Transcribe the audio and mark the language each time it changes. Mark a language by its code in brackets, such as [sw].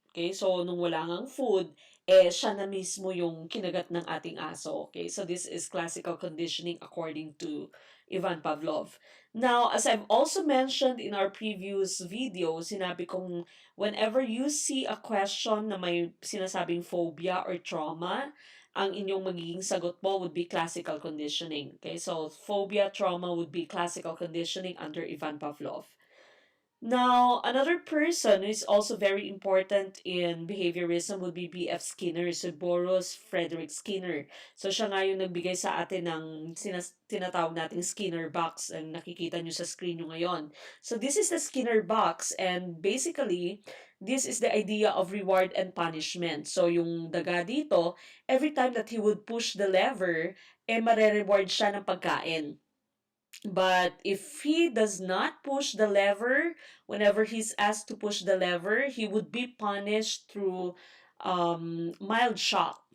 [tl] Okay, so nung wala ngang food, siya na mismo yung kinagat ng ating aso. [en] Okay, so this is classical conditioning according to Ivan Pavlov. Now, as I've also mentioned in our previous video, [tl] sinabi kong [en] whenever you see a question [tl] na may sinasabing [en] phobia or trauma, [tl] ang inyong magiging sagot po [en] would be classical conditioning. Okay, so phobia, trauma would be classical conditioning under Ivan Pavlov. Now, another person who is also very important in behaviorism would be B.F. Skinner, so Boris Frederick Skinner. [tl] So, siya nga yung nagbigay sa atin ng tinatawag nating Skinner box ang nakikita nyo sa screen nyo ngayon. [en] So, this is the Skinner box and basically, this is the idea of reward and punishment. So, [tl] yung daga dito, [en] every time that he would push the lever, [tl] mare-reward siya ng pagkain. [en] But if he does not push the lever, whenever he's asked to push the lever, he would be punished through mild shock.